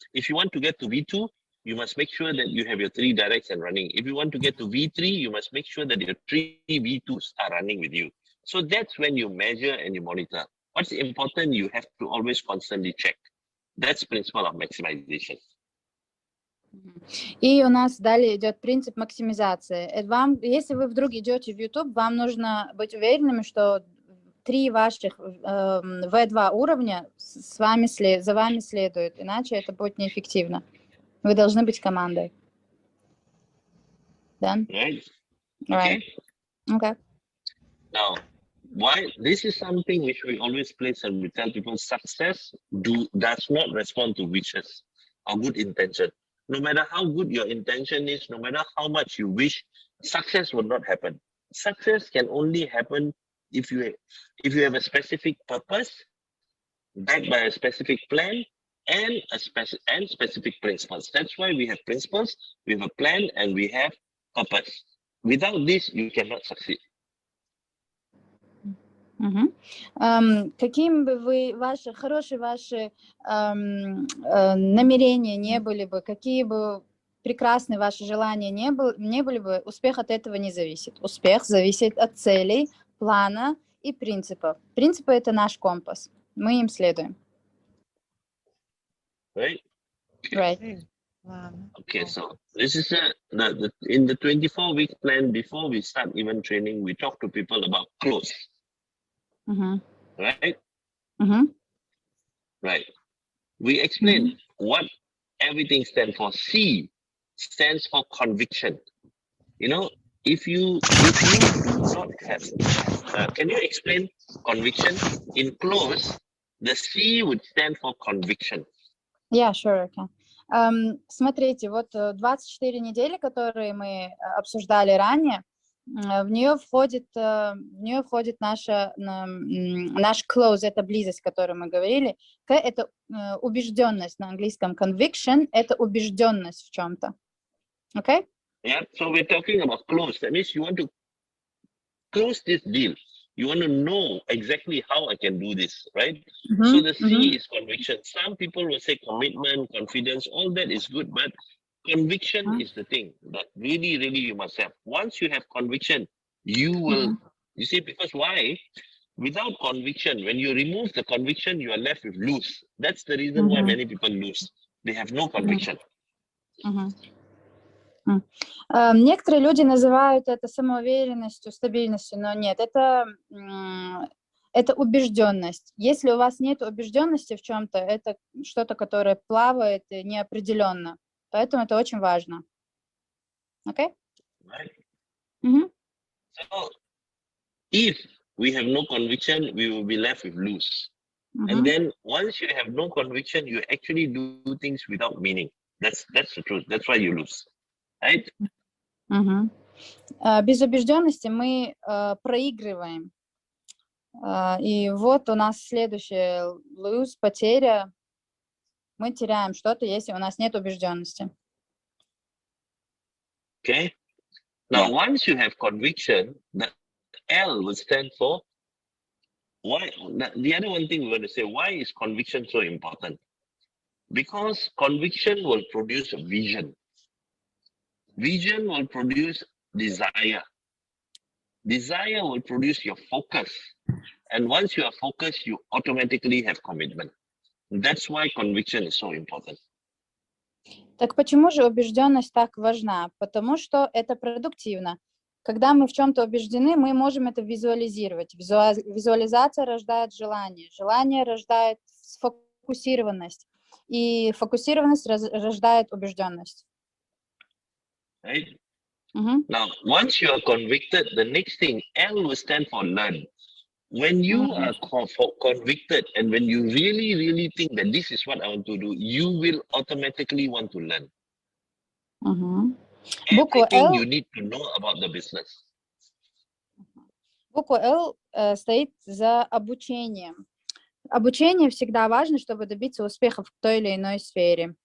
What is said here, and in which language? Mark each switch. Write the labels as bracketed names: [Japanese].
[English] If you want to get to V2, you must make sure that you have your 3 directs and running. If you want to get to V3, you must make sure that your 3 V2s are running with you. So that's when you measure and you monitor. What's important, you have to always constantly check. That's principle of maximization. [Russian] И у нас далее идет принцип максимизации. Если вы вдруг идете в YouTube, вам нужно быть уверенными, что 3 ваших V2 уровня за вами следуют, иначе это будет неэффективно. Вы должны быть командой. [English] Done? Right. Right. Okay. Now, why this is something which we always place and we tell people: success does not respond to wishes or good intention. No matter how good your intention is, no matter how much you wish, success will not happen. Success can only happen if you have a specific purpose, backed by a specific plan, and specific principles. That's why we have principles, we have a plan, and we have purpose. Without this, you cannot succeed. [Russian] Каким бы вы ваши намерения не были бы, какие бы прекрасные ваши желания не были бы, успех от этого не зависит. Успех зависит от целей, плана и принципов. Принципы — это наш компас. Мы им следуем. [English] Right? Right. Okay, so this is in the 24-week plan. Before we start even training, we talk to people about close. Right? Right. We explain what everything stands for. C stands for conviction. You know, if you do not have, can you explain conviction? In close, the C would stand for conviction. Yeah, sure, I can. [Russian] Смотрите, вот 24 недели, которые мы обсуждали ранее, в нее входит наш close, это близость, о которой мы говорили. К — это убежденность, на английском conviction — это убежденность в чем-то. [English] Okay? Yeah, so we're talking about close. That means you want to close this deal. You want to know exactly how I can do this, right? So the C is conviction. Some people will say commitment, confidence, all that is good, but conviction is the thing that really, really you must have. Once you have conviction, you will, you see, because why? Without conviction, when you remove the conviction, you are left with lose. That's the reason why many people lose. They have no conviction. [Russian] Некоторые люди называют это самоуверенностью, стабильностью, но нет, это убежденность. Если у вас нет убежденности в чем-то, это что-то, которое плавает неопределенно. Поэтому это очень важно. [English] Okay? Right. So, if we have no conviction, we will be left with lose. And then once you have no conviction, you actually do things without meaning. That's the truth. That's why you lose. Right? [Russian] Без убежденности мы проигрываем. И вот у нас следующее lose, потеря. Мы теряем что-то, если у нас нет убежденности. [English] Okay. Now, once you have conviction, the L will stand for why. The other one thing we want to say, why is conviction so important? Because conviction will produce a vision. Vision will produce desire. Desire will produce your focus. And once you are focused, you automatically have commitment. That's why conviction is so important. [Russian] Так почему же убежденность так важна? Потому что это продуктивно. Когда мы в чем-то убеждены, мы можем это визуализировать. Визуализация рождает желание. Желание рождает сфокусированность. И фокусированность рождает убежденность. [English] Right? Now, once you are convicted, the next thing, L will stand for learn. When you are convicted and when you really, really think that this is what I want to do, you will automatically want to learn. Everything you need to know about the business. [Russian] Буква L стоит за обучением. Обучение всегда важно, чтобы добиться успеха в той или иной сфере.